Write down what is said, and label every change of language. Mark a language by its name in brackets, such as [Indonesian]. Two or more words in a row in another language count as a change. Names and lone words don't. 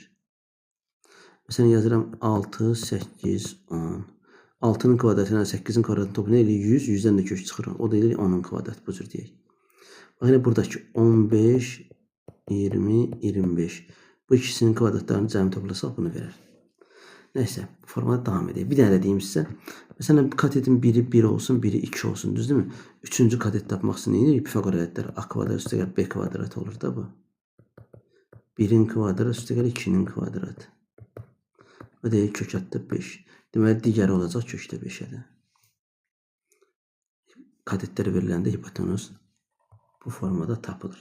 [Azerbaijani] Məsələn, yazıram 6, 8, 10. 6'nın kvadratı ilə 8'in kvadratını toplayın, eləyir 100, 100'dən də kök çıxır. O da eləyir 10'un kvadratı, bu cür deyək. Baxın, buradakı 15, 20, 25. Bu ikisinin kvadratlarını cəmi toplasaq bunu verir. [Turkish] Neyse, bu formada devam edeyim. Bir tane de diyeyim size. Mesela katetin biri 1 olsun, biri 2 olsun. Düz değil mi? Üçüncü katet tapmak için neydi? [Azerbaijani] Pifagor ədədləri. A kvadrat üstə gəl B kvadrat olur da bu. 1'in kvadratı üstə gəl 2'nin kvadratı. O deyil kök atdı 5. Deməli, digəri olacaq kökdə 5'ə. Kadetləri veriləndə hipotenuz bu formada tapılır.